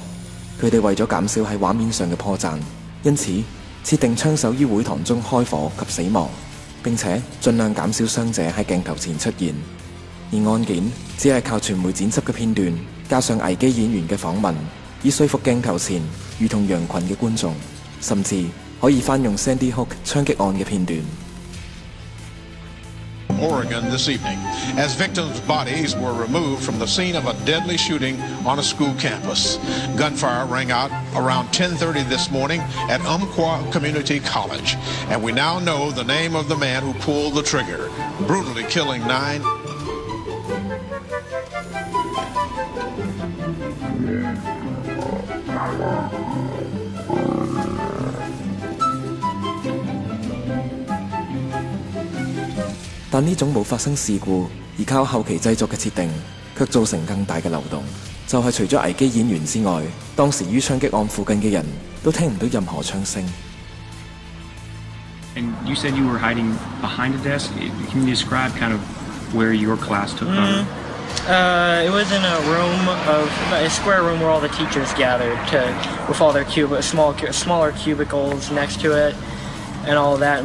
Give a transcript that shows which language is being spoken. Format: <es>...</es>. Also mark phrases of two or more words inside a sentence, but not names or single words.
<yue>佢哋為咗減少喺畫面上嘅破綻，因此設定槍手於會堂中開火及死亡，並且盡量減少傷者喺鏡頭前出現。而案件只係靠傳媒剪輯嘅片段，加上危機演員嘅訪問，以說服鏡頭前如同羊群嘅觀眾，甚至可以翻用 Sandy Hook 槍擊案嘅片段。</yue> <en>Oregon this evening, as victims' bodies were removed from the scene of a deadly shooting on a school campus. Gunfire rang out around 10:30 this morning at Umpqua Community College, and we now know the name of the man who pulled the trigger, brutally killing 9.</en> <yue>但呢種冇發生事故而靠後期製作嘅設定，卻造成更大嘅漏洞。就係除咗危機演員之外，當時於槍擊案附近嘅人都聽唔到任何槍聲。</yue> <en>And you said you were hiding behind a desk. Can you describe kind of where your class took cover? It was in a square room where all the teachers gathered with all their smaller cubicles next to it and all of that.</en>